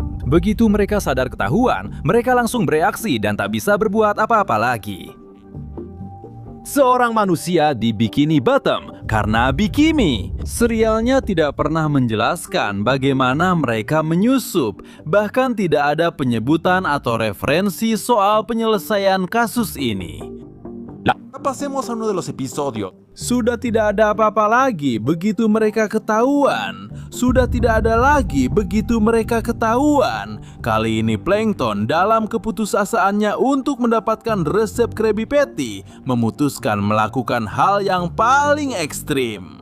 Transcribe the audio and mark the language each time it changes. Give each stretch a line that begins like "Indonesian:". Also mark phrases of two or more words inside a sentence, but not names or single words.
Indonesian: Begitu mereka sadar ketahuan, mereka langsung bereaksi dan tak bisa berbuat apa-apa lagi. Seorang manusia di Bikini Bottom karena Bikini. Serialnya tidak pernah menjelaskan bagaimana mereka menyusup, bahkan tidak ada penyebutan atau referensi soal penyelesaian kasus ini.
Spanish: Pasemos a uno de los episodios.
Indonesian: Sudah tidak ada apa-apa lagi begitu mereka ketahuan. Sudah tidak ada lagi begitu mereka ketahuan. Kali ini Plankton dalam keputusasaannya untuk mendapatkan resep Krabby Patty memutuskan melakukan hal yang paling ekstrim.